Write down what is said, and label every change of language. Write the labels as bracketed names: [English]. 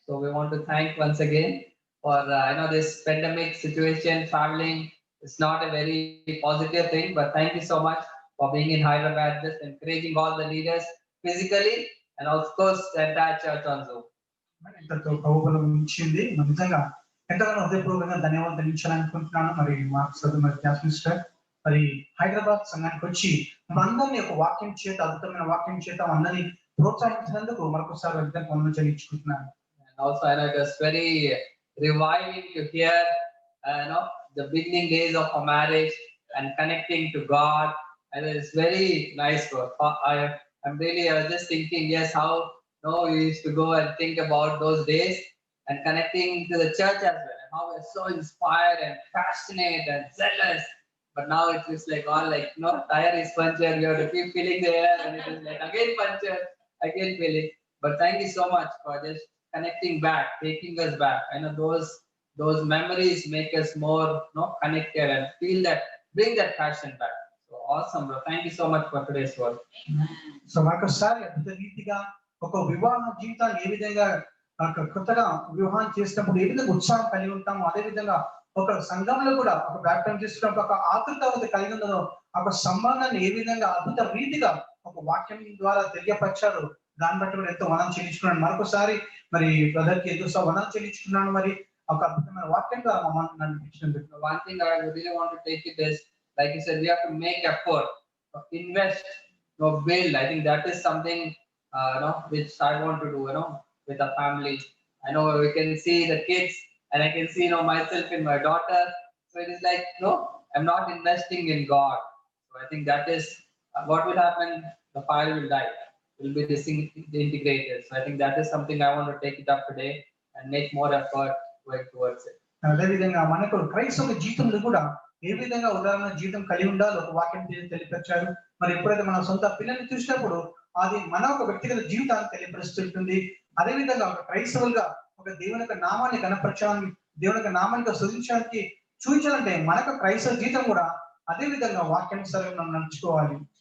[English] So we want to thank once again for I know this pandemic situation, traveling is not a very positive thing, but thank you so much for being in Hyderabad, just encouraging all the leaders physically, and of course the entire church on Zoom. [Telugu] ఇంతతో ప్రభుబలం ఇచ్చింది. మరి నిజంగా ఎంతగానో హృదయపూర్వకంగా ధన్యవాదాలు తెలుయించాలనుకుంటున్నాను. మరి మా సోదరు మరి జాస్మిన్ సిస్టర్ మరి హైదరాబాద్ సంఘానికి వచ్చి అందరినీ ఒక వాక్యం చేత, అద్భుతమైన వాక్యం చేత అందరినీ ప్రోత్సహించినందుకు మరొకసారి వందనాలు చెల్లించుకుంటున్నాను. [English] And also I know it was very reviving to hear the beginning days of a marriage and connecting to God, and it's very nice. I'm really just thinking, yes, how No, we used to go and think about those days and connecting to the church as well, and how we're so inspired and passionate and zealous. But now it is like all like, tire is punctured, you have to keep filling the air, and it is like again punctured, again filling. But thank you so much for just connecting back, taking us back. I know those memories make us more connected and feel that, bring that passion back. So awesome, bro. Thank you so much for today's work. [Telugu] So మరొకసారి అద్భుత రీతిగా ఒక వివాహ జీవితాన్ని ఏ విధంగా కొత్తగా వివాహం చేసినప్పుడు ఏ విధంగా ఉత్సాహం కలిగి ఉంటామో అదే విధంగా ఒక సంఘంలో కూడా ఒక బ్యాప్టిజం చేసినప్పుడు ఒక ఆతృత కలిగి ఉన్నదో ఒక సంబంధాన్ని ఏ విధంగా అద్భుత రీతిగా ఒక వాక్యం ద్వారా తెలియపరిచారు. దాన్ని బట్టి కూడా ఎంతో వనం చెల్లించుకున్నాను. మరొకసారి మరి బ్రదర్ కి ఎంతో వనం చెల్లించుకున్నాను. మరి ఒక అద్భుతమైన వాక్యం ద్వారా మమ్మల్ని నడిపించినందుకు. [English] One thing I really want to take it is, like you said, we have to make effort, invest, build. I think that is something which I want to do, with a family. I know we can see the kids, and I can see myself in my daughter. So it is like, I'm not investing in God. So I think that is what will happen. The fire will die. It will be disintegrated. So I think that is something I want to take it up today and make more effort going towards it. [Telugu] అదే విధంగా మనకు క్రైస్తవ జీవితంలో కూడా ఏ విధంగా ఉదాహరణ జీవితం కలిగి ఉండాలో ఒక వాక్యం తెలియపరిచారు. మరి ఎప్పుడైతే మన సొంత పిల్లల్ని చూసినప్పుడు అది మన ఒక వ్యక్తిగత జీవితాన్ని తెలియపరుస్తుంటుంది. అదే విధంగా ఒక క్రైస్తవులుగా ఒక దేవుని యొక్క నామాన్ని కనపరచడానికి, దేవుని యొక్క నామాన్ని స్తుతించడానికి చూపించాలంటే మనకు క్రైస్తవ జీవితం కూడా అదే విధంగా వాక్యానుసారంగా మనం నడుచుకోవాలి.